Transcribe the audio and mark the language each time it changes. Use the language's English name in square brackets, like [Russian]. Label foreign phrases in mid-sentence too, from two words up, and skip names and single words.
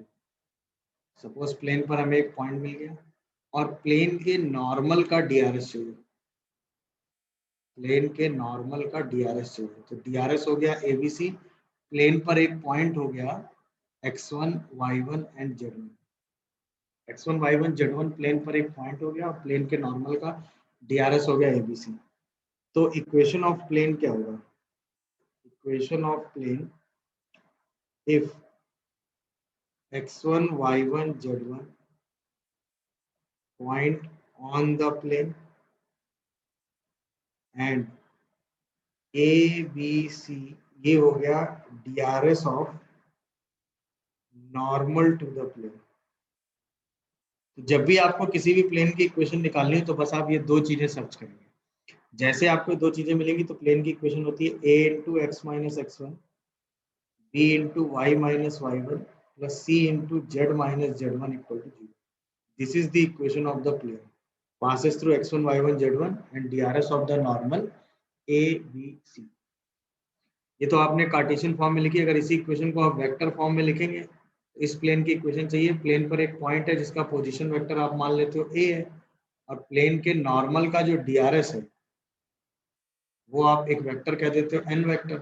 [Hindi] सपोज प्लेन पर हमें एक पॉइंट मिल गया और प्लेन के नॉर्मल का डीआरएस चाहिए। प्लेन के नॉर्मल का डीआरएस चाहिए। तो डीआरएस हो गया एबीसी, प्लेन पर एक पॉइंट हो गया x1 y1 एंड z1। x1 y1 z1 प्लेन पर एक पॉइंट हो गया और प्लेन के नॉर्मल का डीआरएस हो गया एबीसी। तो [English] equation of plane [Hindi] क्या होगा? [English] equation of plane if x1 y1 z1 point on the plane and ABC, [Hindi] ये हो गया [English] DRS of normal to the plane. [Hindi] तो जब भी आपको किसी भी प्लेन की इक्वेशन निकालनी है तो बस आप ये दो चीजें सर्च करेंगे। जैसे आपको दो चीजें मिलेंगी तो प्लेन की इक्वेशन होती है [English] a into x minus x1 b into y minus y1 plus c into z minus z1 equal to 0. this is the equation of the plane passes through x1 y1 z1 and DRS of the normal a b c। [Hindi] ये तो आपने [English] Cartesian form [Hindi] में लिखी। अगर इसी इक्वेशन को आप [English] vector form [Hindi] में लिखेंगे तो इस प्लेन की इक्वेशन चाहिए। प्लेन पर एक पॉइंट है जिसका [English] position vector [Hindi] आप मान लेते हो a है, और प्लेन के नॉर्मल का जो डीआरएस है वो आप एक वेक्टर कह देते हो n वेक्टर।